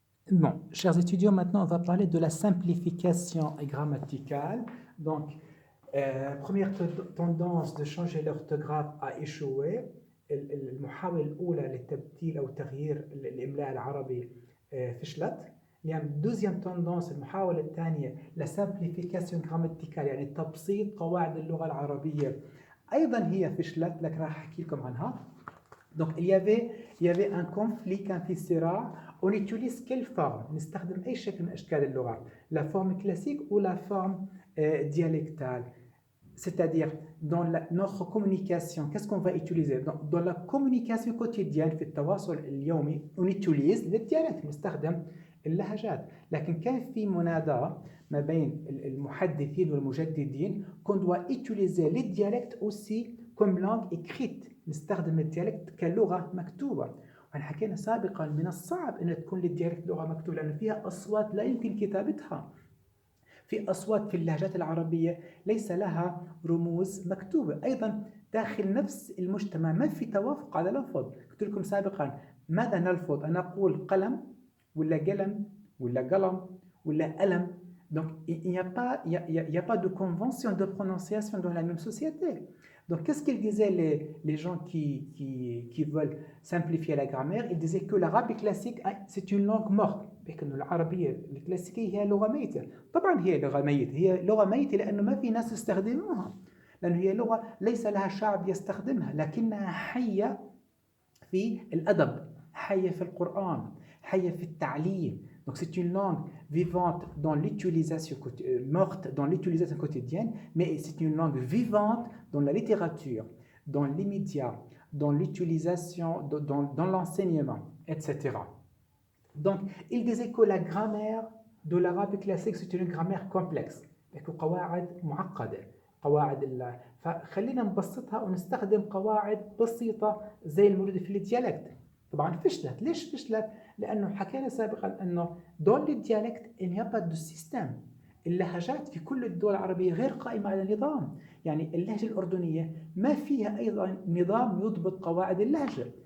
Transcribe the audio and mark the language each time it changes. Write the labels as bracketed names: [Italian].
[French] Bon, chers étudiants, maintenant on va parler de la simplification grammaticale. Donc, première tendance de changer l'orthographe a échoué. [Arabic] المحاولة الأولى للتبديل أو تغيير الإملاء العربي فشلت. يعني [French] deuxième tendance، [Arabic] المحاولة الثانية [French] la simplification grammaticale، [Arabic] يعني تبسيط قواعد اللغة العربية، أيضا هي فشلت، لكن راح أحكي لكم عنها. [French] Donc il y avait un conflit، [Arabic] كان في صراع. [French] On utilise quelle forme؟ [Arabic] نستخدم أي شكل من أشكال اللغة، [French] la forme classique ou la forme dialectale. C'est-à-dire dans notre communication, qu'est-ce qu'on va utiliser dans la communication quotidienne [Arabic] في التواصل اليومي؟ [French] on utilise le dialecte، [Arabic] نستخدم اللهجات. لكن كان في مناداة ما بين المحدثين والمجددين [French] qu'on doit utiliser les dialectes aussi comme langue écrite، [Arabic] نستخدم الديالكت كلغة مكتوبة. وحكينا سابقا من الصعب أن تكون للديالكت لغة مكتوبة لأن فيها أصوات لا يمكن كتابتها. في أصوات في اللهجات العربية ليس لها رموز مكتوبة. أيضا داخل نفس المجتمع ما في توافق على لفظ. قلت لكم سابقا ماذا نلفظ؟ أنا أقول قلم ولا قلم ولا قلم ولا ألم. [French] Donc, il n'y a pas de convention de prononciation dans la même société. Donc, qu'est-ce qu'ils disaient les gens qui veulent simplifier la grammaire? Ils disaient que l'arabe classique, c'est une langue morte. [Arabic] لكن العربية الكلاسيكية هي لغة ميتة. طبعا هي لغة ميتة، هي لغة ميتة لأنه ما في ناس يستخدموها، لأنه هي لغة ليس لها شعب يستخدمها، لكنها حية في الأدب، حية في القرآن، حية في التعليم. [French] Donc c'est une langue vivante dans l'utilisation morte dans l'utilisation quotidienne, mais c'est une langue vivante dans la littérature, dans les médias, dans l'utilisation, dans l'enseignement, etc. Donc il disait que la grammaire de l'arabe classique c'est une grammaire complexe. [Arabic] قواعد معقدة، قواعد فخلينا نبسطها ونستخدم قواعد بسيطة زي الموجودة في الديالكت. طبعا فشلت. ليش فشلت؟ لأنه حكينا سابقا أنه دول الديالكت [French] il n'y a pas de système. [Arabic] اللهجات في كل الدول العربية غير قائمة على نظام. يعني اللهجة الأردنية ما فيها أيضا نظام يضبط قواعد اللهجة.